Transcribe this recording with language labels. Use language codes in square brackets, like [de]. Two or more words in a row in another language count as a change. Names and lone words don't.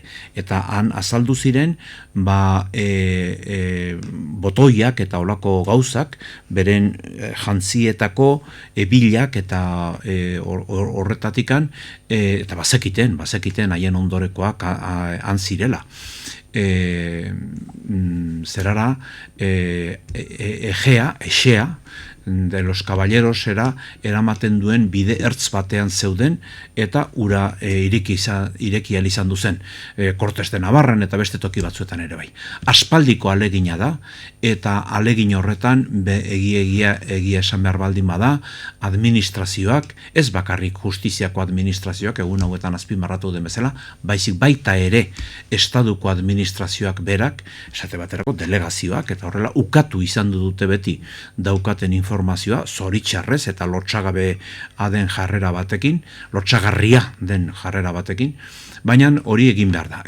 [eu] Eta han azaldu ziren, botoiak eta olako gauzak, beren jantzietako bilak eta horretatikan, eta bazekiten haien ondorekoak han zirela. Zerara, Exea, de los caballeros eramaten duen bide ertz batean zeuden eta ura irekia izan duzen Cortes de Navarran eta beste toki batzuetan ere bai. Aspaldiko alegina da eta alegin horretan egia esan behar baldin bada administrazioak, ez bakarrik justiziako administrazioak egun hauetan azpimarratu den bezala, baizik baita ere estaduko administrazioak berak, esate baterako delegazioak eta horrela ukatu izan dute beti daukaten informazioa, zoritxarrez eta lotxagabe den jarrera batekin, lotxagarria den jarrera batekin, baina hori egin behar da.